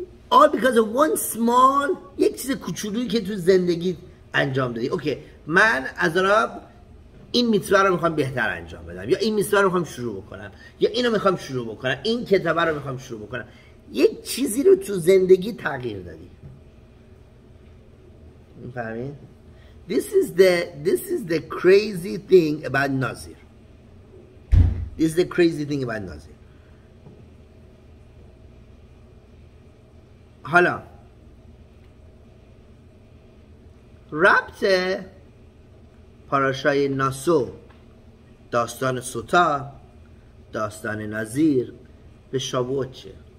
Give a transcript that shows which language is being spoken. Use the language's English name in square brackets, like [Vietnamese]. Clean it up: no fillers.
[English] all because of one small [Persian] یک چیز کوچولویی که تو زندگی انجام دادی. اوکی من از راب این میتوه رو میخوام بهتر انجام بدم، یا این میتوه رو میخوام شروع بکنم، یا اینو میخوام شروع بکنم، این کتابه رو میخوام شروع بکنم. یک چیزی رو تو زندگی تغییر دادی. میفهمید؟ [English] This is the crazy thing about Nazir. This is the crazy thing about Nazir. [Persian] حالا ربط پاراشای ناسو، داستان سوتا، داستان نظیر به شابوت چیه؟